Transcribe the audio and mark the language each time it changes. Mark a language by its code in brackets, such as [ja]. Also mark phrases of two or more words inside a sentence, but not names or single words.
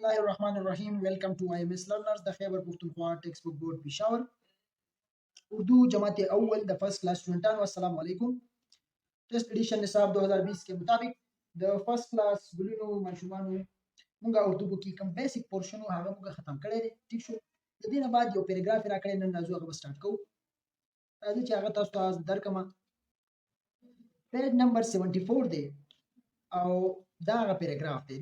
[ar] الله الرحمن الرحیم. [en] welcome to [ps] آئی ایم ایس لرنرز د خیبر پختونخوا ټیکسٹ بک بورډ پېښور اردو جماعت اول د [en] first class [ps] سٹوډنټانو السلام علیکم. [en] test edition [ps] نصاب 2020 [ur] کے مطابق [ps] د [en] first class [ps] ګلونو ماشومانو مونږه اردو کې کوم [en] basic portion [ps] هغه مونږه ختم کړی دی. ٹھیک شو. د دې نه بعد یو پیراګراف راکړی نن راځو هغه سٹارټ کوو. راځي چې هغه تاسو ته درکمه. [en] page number [ps] 74 دی او دا هغه پیراګراف دی.